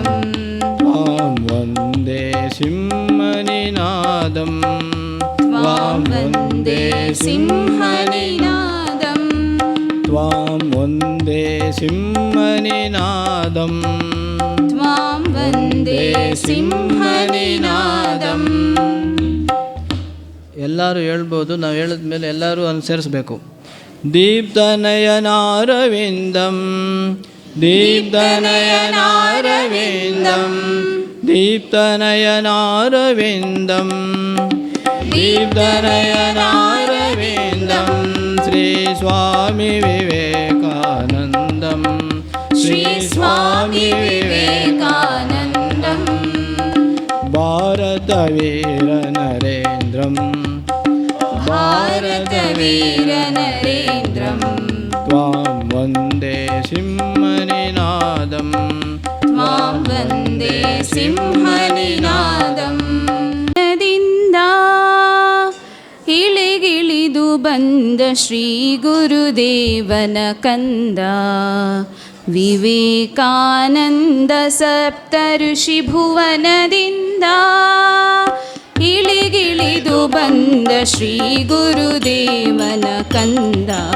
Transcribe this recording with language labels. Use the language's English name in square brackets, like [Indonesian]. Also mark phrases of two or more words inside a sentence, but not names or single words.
[Sanskrit] त्वां वन्दे सिंहनिनादं त्वां वन्दे सिंहनिनादं त्वां वन्दे सिंहनिनादं त्वां वन्दे सिंहनिनादं [Kannada] ಎಲ್ಲರೂ ಹೇಳ್ಬೋದು. ನಾವು ಹೇಳಿದ ಮೇಲೆ ಎಲ್ಲರೂ ಅನುಸರಿಸಬೇಕು. [Sanskrit] ದೀಪ್ತನಯನಾರವಿಂದಂ ದೀಪ್ತನಯನಾರವಿಂದಂ ದೀಪ್ತನಯನಾರವಿಂದಂ ದೀಪ್ತನಯನಾರವಿಂದಂ ಶ್ರೀ ಸ್ವಾಮಿ ವಿವೇಕಾನಂದಂ श्री स्वामी विवेकानन्दं ಭಾರತವೀರ ನರೇಂದ್ರಂ भारतवीरनरेन्द्रं त्वां वन्दे सिंहनिनादं त्वां वन्दे सिंहनिनादं [Kannada] ದಿಂದ ಇಳಿಗಿಳಿದು ಬಂದ ಶ್ರೀ ಗುರುದೇವನ ಕಂದ ವಿವೇಕಾನಂದ ಸಪ್ತಋಷಿ ಭುವನದಿಂದ ಇಳಿಗಿಳಿದು ಬಂದ ಶ್ರೀ ಗುರುದೇವನ ಕಂದ